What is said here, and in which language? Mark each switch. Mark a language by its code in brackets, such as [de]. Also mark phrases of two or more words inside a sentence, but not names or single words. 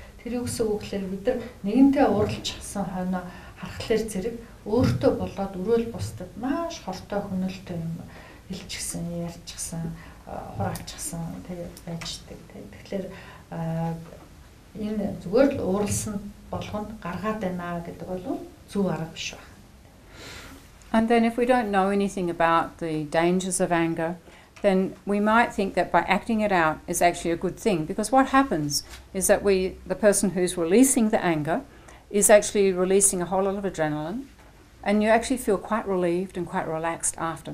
[mn] Тэр юу гэсэн үг гэхээр бид нар нэгэнтээ уурлчихсан хойноо харахлаар зэрэг өөртөө болоод өрөөл бусдад маш хортой хөнөөлтэй юм хэлчихсэн, ярьчихсан, хураачсан тий байждаг тий. Тэгэхээр энэ зүгээр л уурлсан болгонд гаргаад байна гэдэг бол зөв арга биш байна. [en] And then if we don't know anything about the dangers of anger, then we might think that by acting it out is actually a good thing, because what happens is that the person who's releasing the anger is actually releasing a whole lot of adrenaline, and you actually feel quite relieved and quite relaxed after.